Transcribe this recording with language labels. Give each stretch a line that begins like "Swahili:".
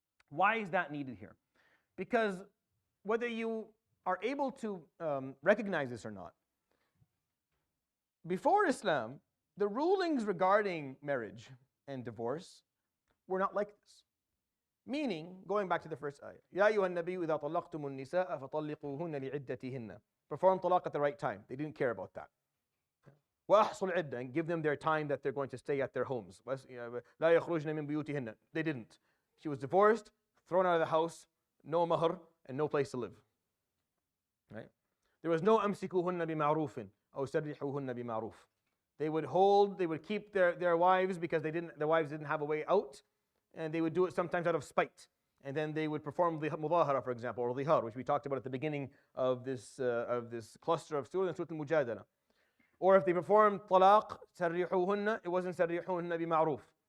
English: Why is that needed here? Because whether you are able to recognize this or not, before Islam, the rulings regarding marriage and divorce were not like this. Meaning, going back to the first ayah, يَا أَيُّهَا النَّبِيُّ إِذَا طَلَّقْتُمُ النِّسَاءَ فَطَلِّقُوهُنَّ لِعِدَّتِهِنَّ. Perform talaq at the right time. They didn't care about that. وَأَحْصُوا الْعِدَّةَ, and give them their time that they're going to stay at their homes.
Arabic: لَا يَخْرُجْنَ مِن بُيُوتِهِنَّ. They didn't.
English: She was divorced, thrown out of the house, no mahr, and no place to live.
Arabic: Right? There was no أَمْسِكُوهُنَّ بِمَعْرُوفٍ أو سَرِّحُوهُنَّ بِمَعْرُوفٍ.
English: They would keep their wives because their wives didn't have a way out, and they would do it sometimes out of spite. And then they would perform the mudahara, for example, or dhihar, which we talked about at the beginning of this cluster of surah, Surah Al-Mujadala. Or if they performed talaq, sarrihuhunna, it wasn't sarrihuhunna bima'ruf.